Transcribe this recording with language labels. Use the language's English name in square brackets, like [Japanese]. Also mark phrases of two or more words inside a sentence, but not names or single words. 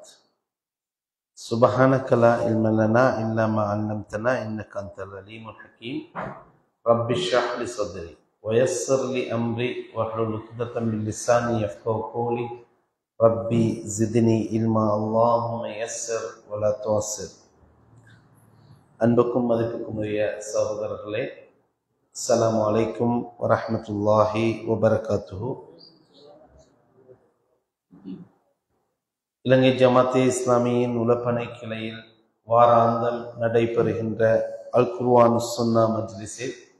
[Arabic] سبحانك لا علم لنا إلا ما علمتنا إنك أنت العليم الحكيم رب اشرح لي صدري ويسر لي أمري واحلل عقدة من لساني يفقهوا قولي ربي زدني علما اللهم يسر ولا تعسر [Tamil] அன்புக்கும் மதிப்புக்கும் உரிய சகோதரர்களே, [Arabic] السلام عليكم ورحمة الله وبركاته. [Tamil] இலங்கை ஜமாத்தே இஸ்லாமியின் உலப்பனை கிளையில் வாராந்தம் நடைபெறுகின்ற அல் குர்ஆன் சுன்னா மஜ்லிஸில்